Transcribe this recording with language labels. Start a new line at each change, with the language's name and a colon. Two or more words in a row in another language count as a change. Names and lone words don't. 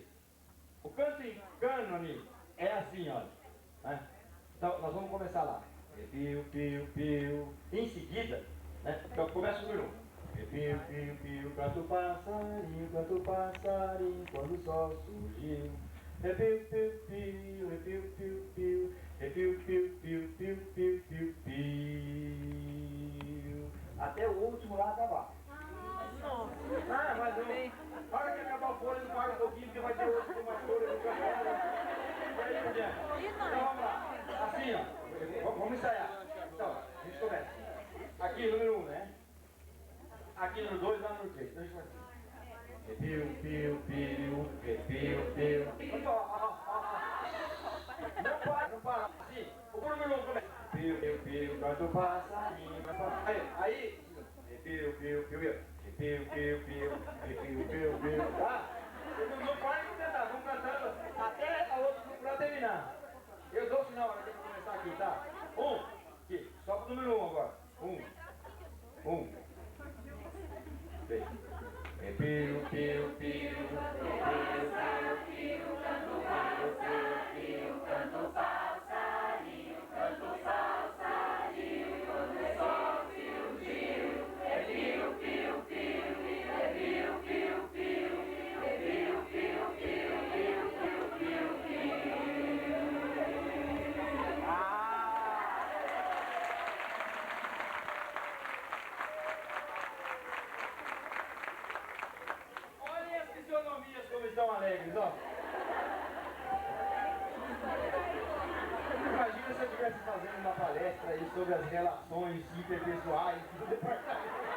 Portuguese: O canto em cano, amigo, é assim, ó. Né? Então, nós vamos começar lá. Piu, piu, piu. Em seguida, né? Então, começa o número 1. Piu, piu, piu, canto passarinho, quando o sol surgiu. É piu, piu, piu, é piu, piu, piu, é piu, piu, piu, piu, piu, piu, piu. Até o último lá acabar. Mas não. Na hora que acabar o fôlego, para um pouquinho, porque vai ter outro com mais fôlego no canto. E aí por diante. Então vamos lá. Assim, ó. Vamos ensaiar. Então, a gente começa. Aqui, número 1, né? Aqui, número 2, lá, número 3. Então a gente vai assim. É piu, piu, piu, é piu, piu. Não para. Assim, o número 1 começa. Piu, piu, piu, canto passarinho. Aí, é piu, piu, piu, piu, piu, piu, piu, piu, piu. Tá? Não para de tentar, vamos cantando até a outra pra terminar. Eu dou o sinal na hora que eu começar aqui, tá? 1, aqui, só pro número 1 agora. 1, 3. É piu, piu, piu, canto passarinho, quando o sol surgiu. É piu, piu, piu, é piu, piu, piu, é piu, piu, piu, piu, piu, piu, piu. Olhem as fisionomias como estão alegres, ó. Imagina se eu estivesse fazendo uma palestra aí sobre as relações interpessoais do departamento.